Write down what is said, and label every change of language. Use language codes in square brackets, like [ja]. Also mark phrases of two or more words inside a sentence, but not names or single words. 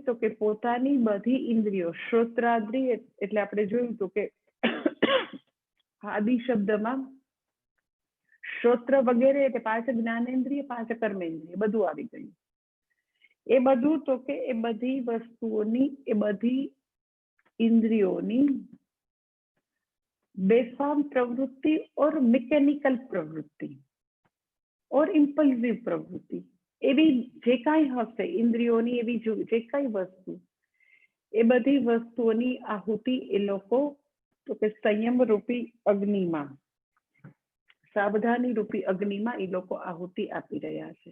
[gu] તો કે પોતાની બધી ઇન્દ્રિયો, શ્રોત્રાદ્રી એટલે આપણે જોયું હતું કે આદિ શબ્દમાં શ્રોત્ર વગેરે એટલે 5 જ્ઞાનેન્દ્રિય, 5 કર્મેન્દ્રિય બધું આવી ગયું. એ બધું તો કે એ બધી વસ્તુઓની, એ બધી ઇન્દ્રિયોની બેફામ પ્રવૃત્તિ और મિકેનિકલ પ્રવૃત્તિ और ઇમ્પલ્સિવ પ્રવૃત્તિ, એવી જે કાંઈ હશે ઇન્દ્રિયોની, એવી જે કાંઈ વસ્તુ, એ બધી વસ્તુઓની આહુતિ એ લોકો તો કે સંયમ રૂપી અગ્નિમાં, સાવધાની રૂપી અગ્નિમાં એ લોકો આહુતિ આપી રહ્યા છે.